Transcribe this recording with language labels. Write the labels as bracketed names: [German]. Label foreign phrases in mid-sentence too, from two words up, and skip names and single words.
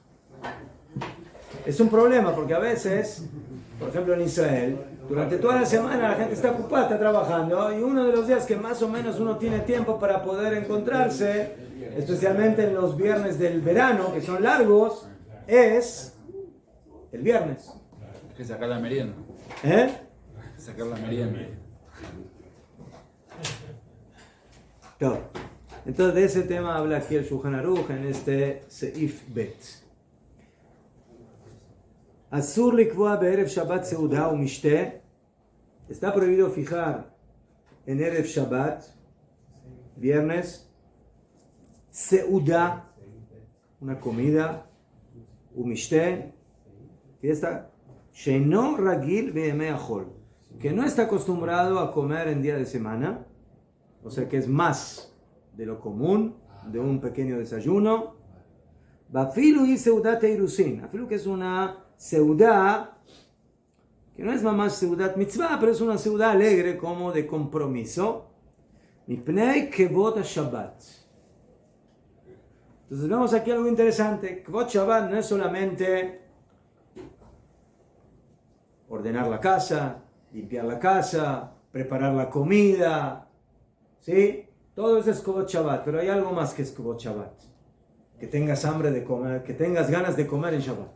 [Spanish] Es un problema porque a veces, por ejemplo en Israel, durante toda la semana la gente está ocupada, está trabajando, y uno de los días que más o menos uno tiene tiempo para poder encontrarse, especialmente en los viernes del verano, que son largos, es el viernes. Hay que sacar la merienda. ¿Eh? Sacar la merienda. Claro. Entonces de ese tema habla aquí el Shulchan Aruch en este [Hebrew] סעיף ב. אסור לקבוע בערב שבת סעודה ומשתה. [Spanish] Está prohibido fijar en [Hebrew] ערב שבת, [Spanish] viernes, seuda, una comida, u mishte, fiesta, [Hebrew] שאינו רגיל בימי חול, [Spanish] que no está acostumbrado a comer en día de semana, o sea que es más de lo común, de un pequeño desayuno. [Hebrew] ואפילו י סעודת אירוסין, [Spanish] afilu que es una seudá, que no es más [Hebrew] סעודת מצווה, [Spanish] pero es una seudá alegre como de compromiso. [Hebrew] מפני כבוד שבת. [Spanish] Entonces vemos aquí algo interesante. [Hebrew] כבוד שבת [Spanish] no es solamente ordenar la casa, limpiar la casa, preparar la comida, ¿sí? Todo eso es [Hebrew] כבוד שבת, [Spanish] pero hay algo más que es [Hebrew] כבוד שבת. [Spanish] Que tengas hambre de comer, que tengas ganas de comer en Shabbat.